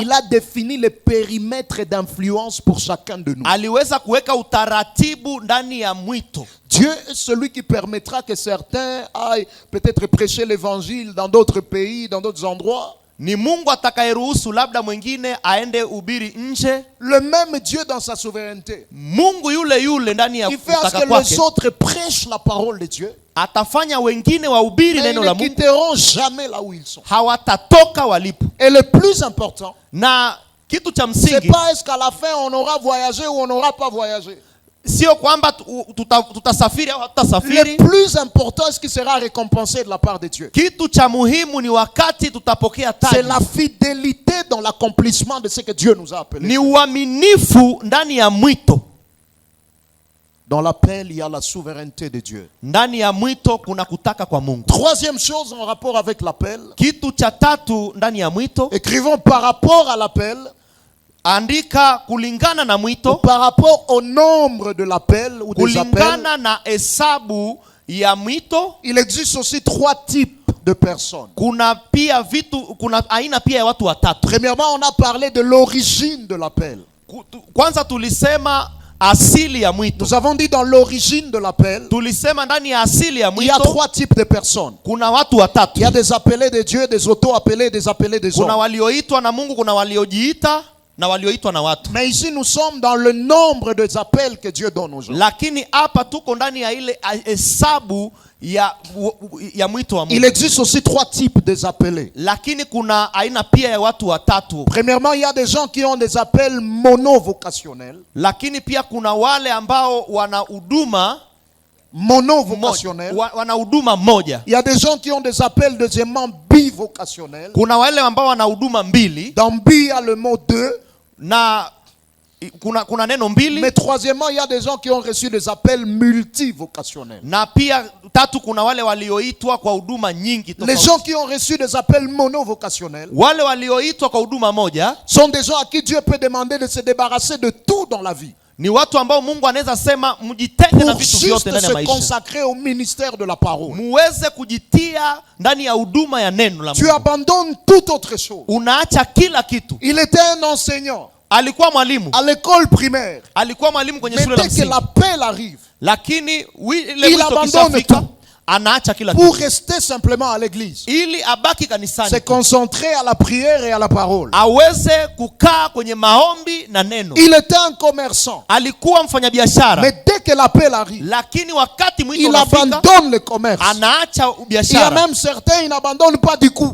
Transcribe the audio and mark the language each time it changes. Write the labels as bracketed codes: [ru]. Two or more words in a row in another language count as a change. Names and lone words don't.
[fr] il a défini le périmètre d'influence pour chacun de nous. [sw] aliweza kuweka utaratibu ndani ya mwito. [fr] Dieu est celui qui permettra que certains aillent peut-être prêcher l'évangile dans d'autres pays, dans d'autres endroits. [sw] Ni Mungu atakayeruhusu labda mwingine aende ubiri nje. [fr] Le même Dieu dans sa souveraineté, [sw] Mungu yule ndani ya [fr] il fait à ce [sw] kutaka [fr] que [sw] kwake [fr] les autres prêchent la parole de Dieu. [sw] atafanya wengine wahubiri [fr] Et ils [sw] neno la [fr] ne [sw] Mungu, [fr] quitteront jamais là où ils sont. [sw] hawatatoka walipo. [fr] Et le plus important, [sw] Na kitu cha [fr] c'est [sw] msingi [fr] pas est-ce qu'à la fin on aura voyagé ou on n'aura pas voyagé. [sw] sio kwamba tutasafiri au [fr] Le [sw] hatutasafiri. [fr] plus important est ce qui sera récompensé de la part de Dieu. [sw] Kitu cha muhimu ni wakati tutapokea [fr] C'est [sw] taji. [fr] la fidélité dans l'accomplissement de ce que Dieu nous a appelés. [sw] Ni uaminifu ndani ya mwito. [fr] Dans l'appel, il y a la souveraineté de Dieu. [sw] Ndani ya mwito kuna kutaka kwa Mungu. [fr] Troisième chose en rapport avec l'appel, [sw] Kitu cha tatu ndani ya mwito, [fr] écrivons par rapport à l'appel, [sw] andika kulingana na mwito, [fr] par rapport au nombre de l'appel ou des appels. [sw] kulingana na hesabu ya mwito. [fr] Il existe aussi 3 types de personnes. [sw] Kuna aina pia ya watu watatu. [fr] Premièrement, on a parlé de l'origine de l'appel. [sw] Kwanza tulisema asili ya mwito. [fr] Nous avons dit dans l'origine de l'appel, [sw] Tulisema ndani ya asili ya [fr] il y a [sw] mwito [fr] 3 types de personnes. [sw] kuna watu watatu. [fr] Il y a des appelés de Dieu, des auto-appelés, des appelés des [sw] Kuna [fr] hommes. [sw] walioitwa na Mungu, kuna waliojiita na walioitwa na watu. [fr] Mais ici, nous sommes dans le nombre des appels que Dieu donne aux gens. [sw] Lakini hapa tuko ndani ya ile hesabu ya mwito wa [fr] Il [sw] Mungu. [fr] existe aussi 3 types des appelés. [sw] Lakini kuna aina pia ya watu watatu. [fr] Premièrement, il y a des gens qui ont des appels monovocationnels. [sw] Lakini pia kuna wale ambao wana huduma [fr] Monovocationnels. [sw] wana huduma moja. [fr] Il y a des gens qui ont des appels deuxièmement bivocationnels. [sw] Kuna wale ambao wana huduma mbili, [fr] Dans bi, il y a le mot deux. [sw] na kuna neno mbili. [fr] Mais troisièmement, il y a des gens qui ont reçu des appels multivocationnels. [sw] Na pia tatu, kuna wale walioitwa kwa huduma nyingi [fr] Les [sw] tofauti. [fr] gens qui ont reçu des appels monovocationnels [sw] Wale walioitwa kwa huduma moja [fr] sont des gens à qui Dieu peut demander de se débarrasser de tout dans la vie. [sw] Ni watu ambao Mungu anaweza sema mjitenge na [fr] pour [sw] vitu vyote [fr] juste [sw] ndani ya [fr] se [sw] maisha. [fr] consacrer au ministère de la parole. [sw] Muweze kujitia ndani ya huduma ya neno la [fr] Tu [sw] Mungu. [fr] abandonnes toute autre chose. [sw] Unaacha kila kitu. [fr] Il était un enseignant [sw] Alikuwa mwalimu. [fr] à l'école primaire. [sw] Alikuwa mwalimu kwenye [fr] Mais [sw] shule la [fr] dès que [sw] msingi. [fr] l'appel arrive, [sw] Lakini ile [fr] il [sw] wito [fr] abandonne [sw] kishafika, [fr] tout [sw] anaacha kila [fr] pour [sw] kitu. [fr] rester simplement à l'église. [sw] Ili abaki [fr] Se [sw] kanisani. [fr] concentrer à la prière et à la parole. [sw] Aweze kukaa kwenye maombi na neno. [fr] Il était un commerçant. [sw] Alikuwa mfanyabiashara. [fr] Mais dès que l'appel arrive, [sw] Lakini wakati mwito [fr] il [sw] unafika, [fr] abandonne le commerce. [sw] anaacha [fr] Il y a [sw] biashara. [fr] même certains, ils n'abandonnent pas du coup.